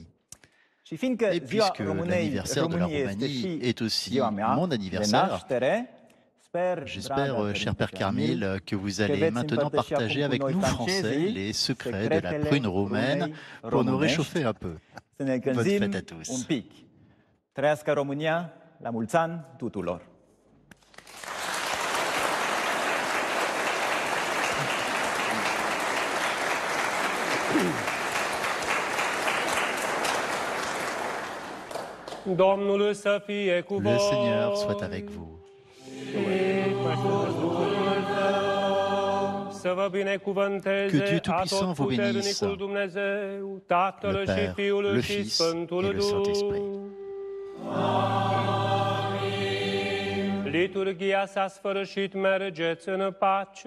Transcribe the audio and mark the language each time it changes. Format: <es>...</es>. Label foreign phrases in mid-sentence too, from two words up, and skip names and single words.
<fr>Et puisque l'anniversaire de la Roumanie est aussi mon anniversaire, j'espère, cher Père Carmil, que vous allez maintenant partager avec nous, Français, les secrets de la prune roumaine pour nous réchauffer un peu. Bonne fête à tous.</fr> <ro>Trăiască România, la mulți ani tuturor! Domnul să fie cu voi.</ro> <fr>Le Seigneur soit avec vous.</fr> <ro>Să vă binecuvânteze</ro> <fr>Que Dieu Tout-Puissant vous bénisse,</fr> <ro>Dumnezeu, Tatăl</ro> <fr>le</fr> <ro>și</ro> <fr>Père,</fr> <ro>Fiul</ro> <fr>le</fr> <ro>și</ro> <fr>Fils</fr> <ro>Sfântul</ro> <fr>et le Saint-Esprit.</fr> <ro>Liturghia s-a sfârșit, mergeți în pace.</ro>